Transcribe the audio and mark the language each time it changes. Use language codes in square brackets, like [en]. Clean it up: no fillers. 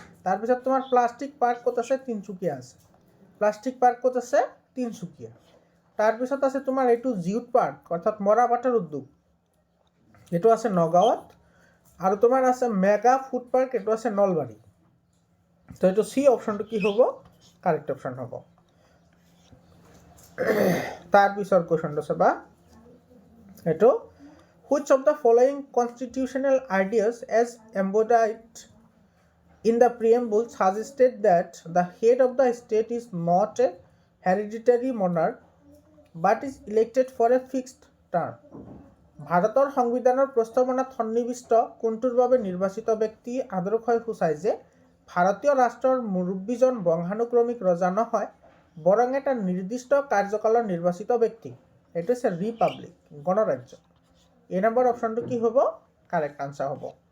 [as] তাৰপিছত তোমাৰ plastic park ক'ত আছে, তিনিচুকীয়া আছে। প্লাষ্টিক পাৰ্ক ক'ত আছে, তিনিচুকীয়া। তাৰপিছত আছে তোমাৰ এইটো জিউট পাৰ্ক, অৰ্থাৎ মৰাপাটৰ উদ্যোগ, এইটো আছে নগাঁৱত। আৰু তোমাৰ আছে মেগা ফুড পাৰ্ক, এইটো আছে নলবাৰী। তো এইটো চি অপশ্যনটো কি হ'ব, কাৰেক্ট অপশ্যন হ'ব। তাৰপিছৰ কুৱেশ্যনটো চাবা, এইটো [en] Which of the following constitutional ideas as embodied in the preamble suggested that the head of the state is not a hereditary monarch but is elected for a fixed term. [as] ভাৰতৰ সংবিধানৰ প্ৰস্তাৱনাত সন্নিৱিষ্ট কোনটোৰ বাবে নিৰ্বাচিত ব্যক্তি আদৰ্শই সূচায় যে ভাৰতীয় ৰাষ্ট্ৰৰ মুৰব্বীজন বংশানুক্ৰমিক ৰজা নহয়, বৰং এটা নিৰ্দিষ্ট কাৰ্যকালৰ নিৰ্বাচিত ব্যক্তি। এইটো হৈছে ৰিপাব্লিক, গণৰাজ্য। এ নম্বৰ অপশ্যনটো কি হ'ব, কাৰেক্ট আনচাৰ হ'ব।